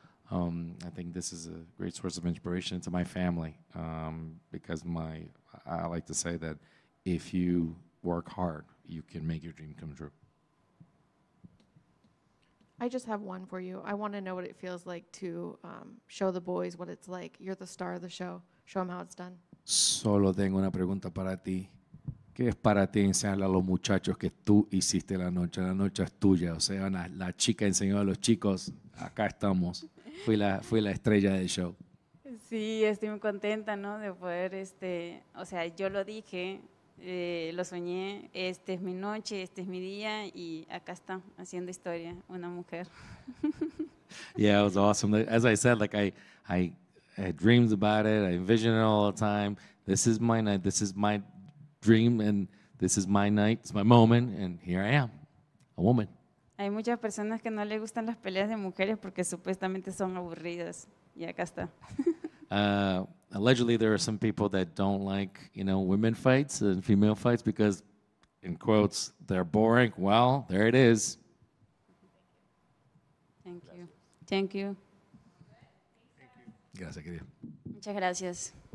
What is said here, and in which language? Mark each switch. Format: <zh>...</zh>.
<en>I think this is a great source of inspiration to my family, because I like to say that if you work hard, you can make your dream come true. I just have one for you. I want to know what it feels like to show the boys what it's like. You're the star of the show. Show them how it's done.</en> <es>Solo tengo una pregunta para ti. ¿Qué es para ti enseñarle a los muchachos que tú hiciste la noche? La noche es tuya. O sea, la chica enseñó a los chicos, acá estamos. Fui la estrella del show. Sí, estoy muy contenta, ¿no? De poder, o sea, yo lo dije, lo soñé, esta es mi noche, este es mi día y acá está, haciendo historia, una mujer.</es> <en>Yeah, it was awesome. As I said, like I had dreams about it. I envisioned it all the time. This is my night. This is my dream, and this is my night. It's my moment, and here I am, a woman.</en> <es>Hay muchas personas que no les gustan las peleas de mujeres porque supuestamente son aburridas y acá está.</es> <en>Allegedly, there are some people that don't like, women fights and female fights because, in quotes, they're boring. Well, there it is. Thank you. Thank you.</en> <es>Gracias, querido. Muchas gracias.</es>